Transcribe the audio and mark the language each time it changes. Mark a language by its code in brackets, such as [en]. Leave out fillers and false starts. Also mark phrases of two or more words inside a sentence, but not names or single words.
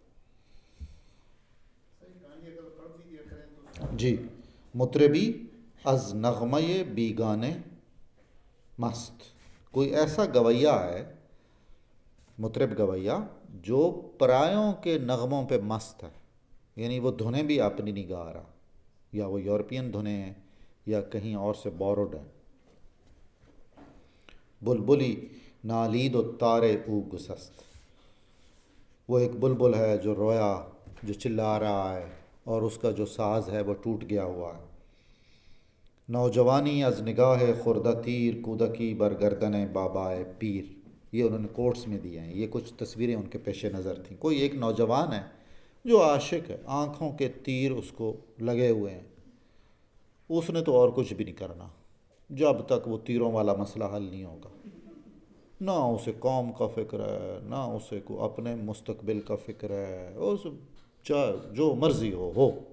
[fa] جی، مطربی از نغمہ بیگانے مست. [ur] کوئی ایسا گویا ہے، مطرب گویا، جو پرایوں کے نغموں پہ مست ہے، یعنی وہ دھنیں بھی اپنی نہیں گا رہا، یا وہ یورپین دھنیں ہیں یا کہیں اور سے بوروڈ ہیں. [fa] بلبلی نالید و تارے او گسست. [ur] وہ ایک بلبل ہے جو رویا، جو چلا رہا ہے اور اس کا جو ساز ہے وہ ٹوٹ گیا ہوا ہے. [fa] نوجوانی از نگاہ خوردہ تیر کودکی برگردن بابائے پیر. [ur] یہ انہوں نے کوٹس میں دیے ہیں، یہ کچھ تصویریں ان کے پیش نظر تھیں. کوئی ایک نوجوان ہے جو عاشق ہے، آنکھوں کے تیر اس کو لگے ہوئے ہیں، اس نے تو اور کچھ بھی نہیں کرنا جب تک وہ تیروں والا مسئلہ حل نہیں ہوگا. نہ اسے قوم کا فکر ہے، نہ اسے کو اپنے مستقبل کا فکر ہے، اس چاہے جو مرضی ہو.